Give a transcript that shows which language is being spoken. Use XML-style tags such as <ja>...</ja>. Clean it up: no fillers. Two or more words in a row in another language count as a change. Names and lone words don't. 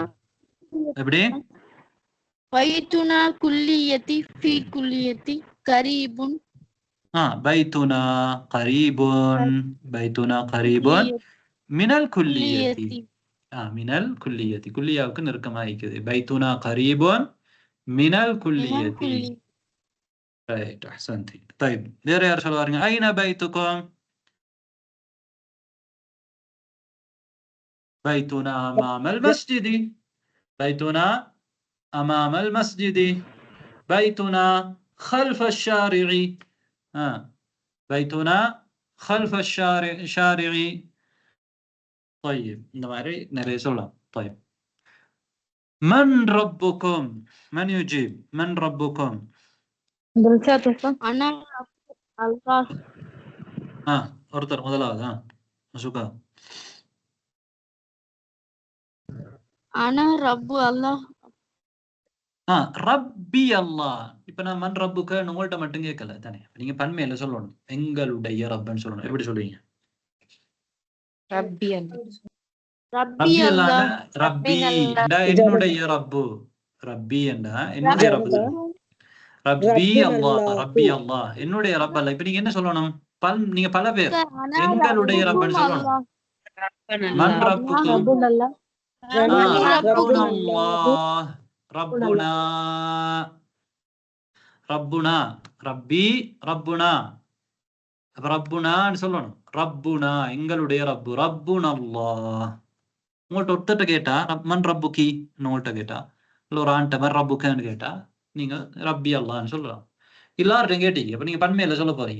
<ta>எப்படி?</ta> <ar>بيتنا كليتي في كليتي قريب. بيتنا قريب. بيتنا قريب من الكلية. من الكلية.</ar> <ta>குல்லியாவுக்கு நெருக்கமா இருக்குது.</ta> <ar>بيتنا قريب من الكلية.</ar> <ta>ரைட். அஹ்சன்தி. طيب வேற யார் சொல்ல வரீங்க?</ta> <ar>أين بيتكم? بيتنا أمام المسجد. بيتنا أمام المسجد. بيتنا خلف الشارع. بيتنا خلف الشارع. طيب نماري نري سلام. طيب من ربكم؟ من يجيب؟ من ربكم؟ أنا الله.</ar> <ta>ஒருத்தர் முதலாவது அசுகா.</ta> <ar>ஆனா رب الله. ربي الله.</ar> <ta>இப்ப நான்</ta> <ar>من ربك</ar> <ta>உங்கள்ட்ட மட்டும் கேட்கல தானே, நீங்க பன்மையில சொல்லணும். எங்களுடைய ரப்புன்னு சொல்லணும். எப்படி சொல்லுவீங்க?</ta> <ar>ربي ربي الله.</ar> <ta>ரப்பி என்றா என்னுடைய ரப்பு. ரப்பி என்றா என்னுடைய ரப்பு.</ta> <ar>ربي الله. ربي الله</ar> <ta>என்னுடைய ரப் அல்ல. இப்ப நீங்க என்ன சொல்லணும்? நீங்க பல பேர் எங்களுடைய ரப்புன்னு சொல்லணும்.</ta> <ar>من ربكم? ربنا الله. ربنا ربنا ربي ربنا.</ar> <ta>ரப்புனான்னு சொல்லணும். ரப்புனா எங்களுடைய ரப்பு.</ta> <ar>ربنا الله.</ar> <ta>உங்கள்ட்ட ஒருத்தட்ட கேட்டா</ta> <ar>من ربك</ar> <ta>உங்கள்ட்ட கேட்டா, இல்ல ஒரு ஆண்ட</ta> <ar>من ربك</ar> <ta>கேட்டா நீங்க</ta> <ar>ربي الله</ar> <ta>சொல்லலாம். எல்லார்ட்டையும் கேட்டீங்க, அப்ப நீங்க பன்மையில சொல்ல போறீங்க.</ta>